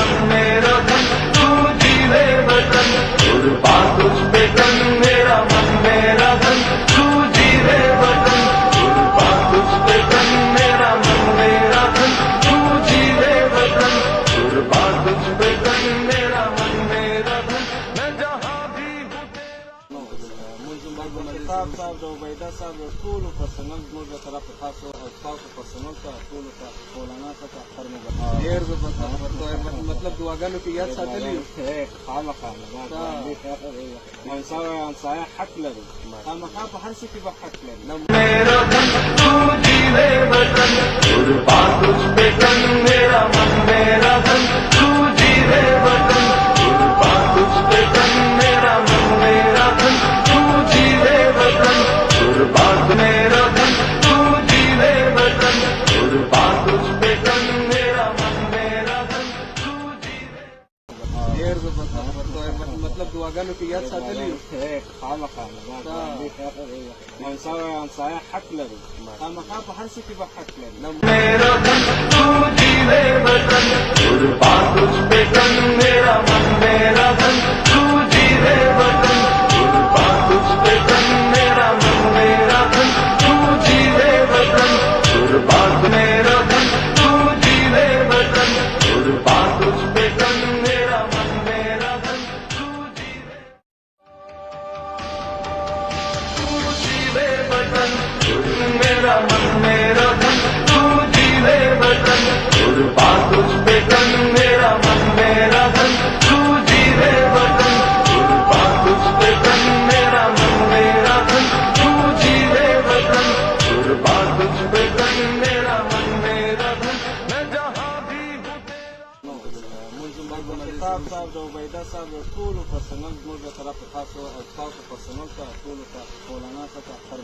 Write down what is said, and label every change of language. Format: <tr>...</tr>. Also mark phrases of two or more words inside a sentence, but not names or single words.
<hi>मेरा धन तू जीवे वतन कुर्बान तुझ पे तन मेरा मन मेरा धन तू जीवे वतन कुर्बान तुझ पे तन मेरा मन मेरा धन तू जीवे वतन कुर्बान तुझ पे तन मेरा मन मेरा धन मैं जहाँ भी हूँ</hi> <ps>صاحب د عبیده صاحب ټولو پرسنل زموږ له طرفه تاسو او ستاسو پرسنل ته ټولو ته مولانا ته اختر مبارک ډېر زبردست مطلب دعاګانو کې یاد ساتلی خامخا همسایه حق لري خامخا په هر څه کې به حق لري</ps> <hi>मेरा धन तू जीवे वतन कुर्बान तुझ पे तन मेरा मन मेरा धन तू जीवे वतन कुर्बान तुझ पे तन मेरा मन मेरा धन तू जीवे वतन कुर्बान मेरा धन तू जीवे वतन कुर्बान तुझ पे तन मेरा मन मेरा धन तू जीवे</hi> <ps>ډېر زبردست مطلب دعاګانو کې یاد ساتلی خامخا همسایه حق لري خامخا په هر څه کې به حق لري</ps> <hi>मेरा धन तू जीवे वतन कुर्बान तुझ पे तन मेरा मन मेरा धन तू जीवे वतन कुर्बान तुझ पे तन मेरा मन मेरा धन तू जीवे वतन कुर्बान मेरा धन तू जीवे वतन कुर्बान तुझ पे तन मेरा मन मेरा धन तू जीवे वतन मेरा मन मेरा धन तू जीवे वतन कुर्बान तुझ पे तन मेरा मन मेरा धन तू जीवे वतन कुर्बान तुझ पे तन मेरा मन मेरा धन तू जीवे वतन कुर्बान तुझ पे तन मेरा मन मेरा धन मैं जहाँ भी हूँ</hi> <ps>صاحب د عبیده صاحب ټولو پرسنل زموږ له طرفه تاسو او ستاسو پرسنل ته ټولو ته مولانا ته اختر</ps>